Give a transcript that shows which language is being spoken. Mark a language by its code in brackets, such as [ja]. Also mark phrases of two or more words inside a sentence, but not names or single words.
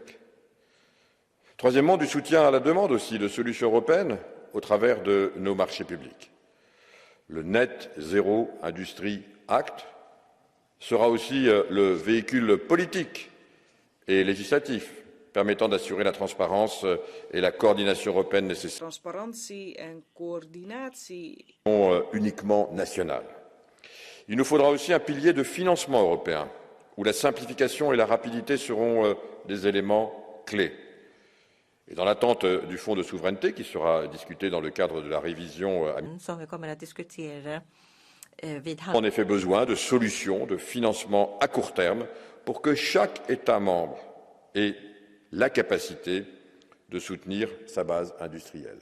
[fr] Troisièmement, du soutien à la demande aussi de solutions européennes au travers de nos marchés publics. Le Net Zero Industry Act sera aussi le véhicule politique et législatif permettant d'assurer la transparence et la coordination européenne nécessaires. [nl] Transparantie en coördinatie. [fr] Uniquement nationales. Il nous faudra aussi un pilier de financement européen où la simplification et la rapidité seront des éléments clés. Et dans l'attente du fonds de souveraineté qui sera discuté dans le cadre de la révision, en effet besoin de solutions de financement à court terme pour que chaque État membre ait la capacité de soutenir sa base industrielle.